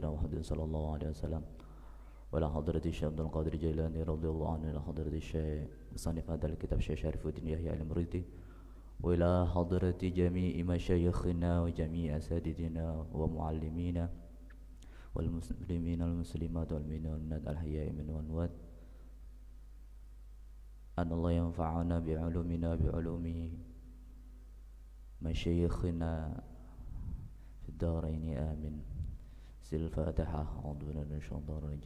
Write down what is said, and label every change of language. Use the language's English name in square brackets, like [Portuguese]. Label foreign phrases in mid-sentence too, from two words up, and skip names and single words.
[Arabic] محمد صلى الله عليه وسلم وإلى حضرة Syekh Abdul Qadir Jailani رضي الله عنه إلى حضرة شيخ مصنف هذا الكتاب Syekh Syarifuddin Yahya al-Muridi وإلى حضرة جميع مشايخنا وجميع أساتذتنا ومعلمينا والمسلمين والمسلمات والمؤمنات الأحياء منهم والأموات أن الله ينفعنا بعلومنا بعلوم مشايخنا في الدارين آمين. سل الفاتحة. أعوذ بالله من الشيطان الرجيم.